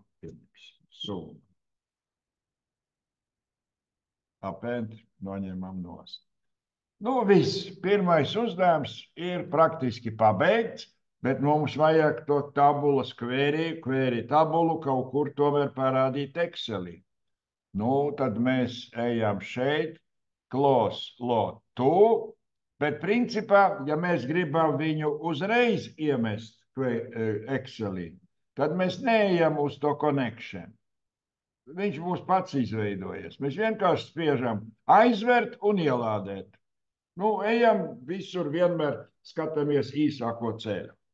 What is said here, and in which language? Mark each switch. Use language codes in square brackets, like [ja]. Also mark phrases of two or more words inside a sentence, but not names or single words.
[lv] Summa. Apēnt noņemam nost. Nu, viss. Pirmais uzdevums ir praktiski pabeigts, bet mums vajag to tabulas query tabulu kaut kur tomēr parādīt Excelī. Nu, tad mēs ejam šeit, [en] close lot to, [lv] bet principā, ja mēs gribam viņu uzreiz iemest Excelī, tad mēs neejam uz to connection. Viņš būs pats izveidojies. Mēs vienkārši spiežam aizvērt un ielādēt. Nu, ejam visur vienmēr skatāmies īsāko ceļu.